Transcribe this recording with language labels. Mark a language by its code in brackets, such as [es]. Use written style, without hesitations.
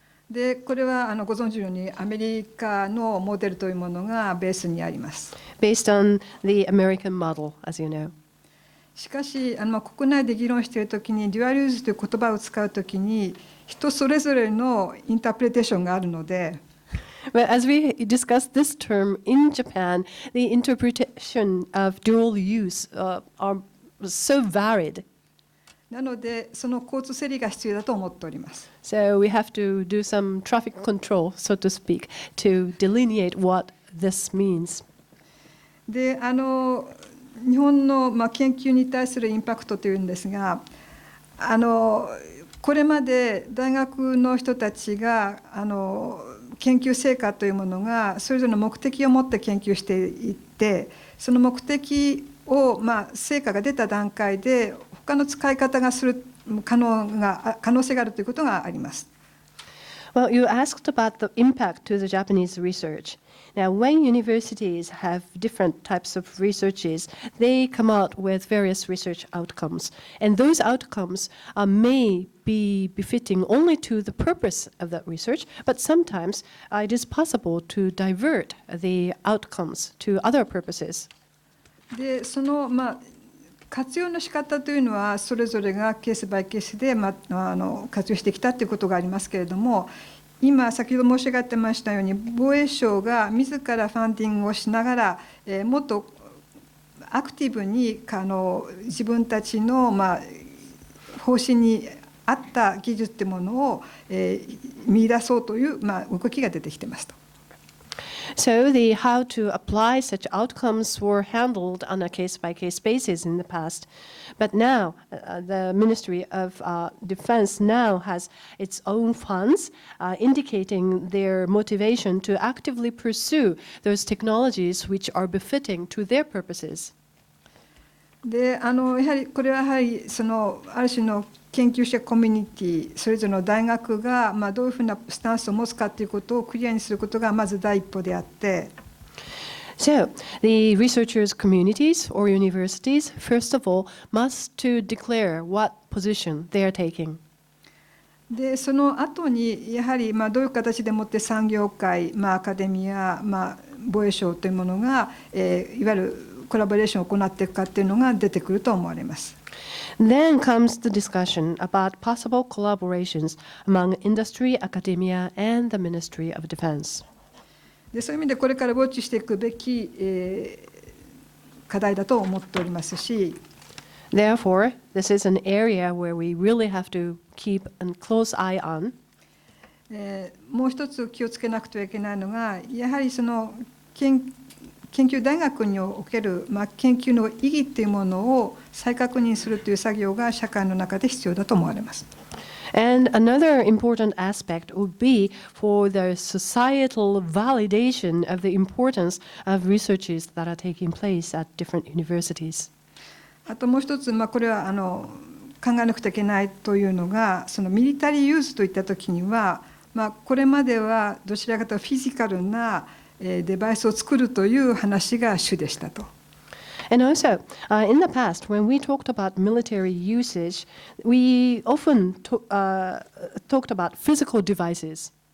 [ja] でこれはご存知のようにアメリカのモデルというものがベースにあります。 [en] Based on the American model, as you know. [ja] しかし国内で議論しているときにデュアルユースという言葉を使うときに人それぞれのインタープレテーションがあるので。 [en] But as we discuss this term in Japan, the interpretation of dual use are so varied. [ja] なので、その交通整理が必要だと思っております。 [en] So we have to do some traffic control, so to speak, to delineate what this means. [ja] で、日本の研究に対するインパクトというんですが、これまで大学の人たちが研究成果というものがそれぞれの目的を持って研究していって、その目的を成果が出た段階で他の使い方がする可能性があるということがあります。 [en] Well, you asked about the impact to the Japanese research. Now, when universities have different types of researches, they come out with various research outcomes. And those outcomes may be befitting only to the purpose of that research, but sometimes it is possible to divert the outcomes to other purposes. [ja] で、その活用の仕方というのはそれぞれがケースバイケースで活用してきたということがありますけれども、今先ほど申し上げてましたように防衛省が自らファンディングをしながら、もっとアクティブに自分たちの方針に合った技術というものを見出そうという動きが出てきていますと。 [en] So the how to apply such outcomes were handled on a case-by-case basis in the past. But now, the Ministry of Defense now has its own funds, indicating their motivation to actively pursue those technologies which are befitting to their purposes. [ja] でやはりこれはある種の研究者コミュニティそれぞれの大学がどういうふうなスタンスを持つかということをクリアにすることがまず第一歩であって、 [en] So, the researchers' communities or universities, first of all, must to declare what position they are taking. [ja] でその後にやはりどういう形でもって産業界、アカデミア、防衛省というものが、いわゆるコラボレーションを行っていくかというのが出てくると思われます。 [en] Then comes the discussion about possible collaborations among industry, academia, and the Ministry of Defense. [ja] でそういう意味でこれからウォッチしていくべき、課題だと思っておりますし、 [en] Therefore, this is an area where we really have to keep a close eye on. [ja] もう一つ気をつけなくてはいけないのが、やはりその研究大学における、研究の意義というものを再確認するという作業が社会の中で必要だと思われます。 [en] And another important aspect would be for the societal validation of the importance of researches that are taking place at different universities. [ja] あともう一つ、これは考えなくてはいけないというのが、そのミリタリーユーズといったときには、これまではどちらかというとフィジカルなデバイスを作るという話が主でしたと。 [en] And also, in the past, when we talked about military usage, we often talked about physical devices.